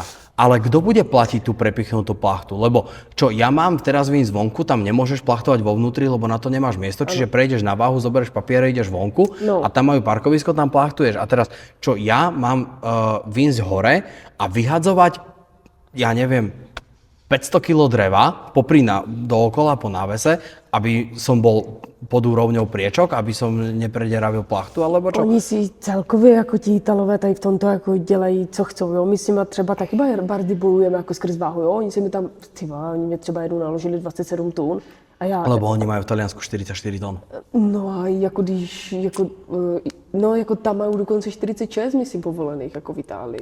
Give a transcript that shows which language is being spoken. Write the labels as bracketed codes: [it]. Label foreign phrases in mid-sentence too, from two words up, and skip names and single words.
[sk] Ale kto bude platiť tú prepichnutú plachtu? Lebo čo, ja mám teraz výjsť zvonku, tam nemôžeš plachtovať vo vnútri, lebo na to nemáš miesto, čiže prejdeš na váhu, zoberieš papiere, ideš vonku a tam majú parkovisko, tam plachtuješ. A teraz, čo ja mám výjsť hore a vyhadzovať, ja neviem, 500 kg dreva dookola po návese, aby som bol pod úrovňou priečok, aby som neprederavil plachtu, alebo čo? [cs] Oni si celkově jako ti Italové tady v tomto jako dělají, co chcou, jo. My si třeba taky bardy bojujeme jako skrz váhu, jo. Oni si mi tam, oni mě třeba jednou naložili 27 tun. A já... [sk] Lebo oni majú v Taliansku 44 tón. [cs] No a jako když, jako tam mají dokonce 46, myslím, povolených, jako v Itálii.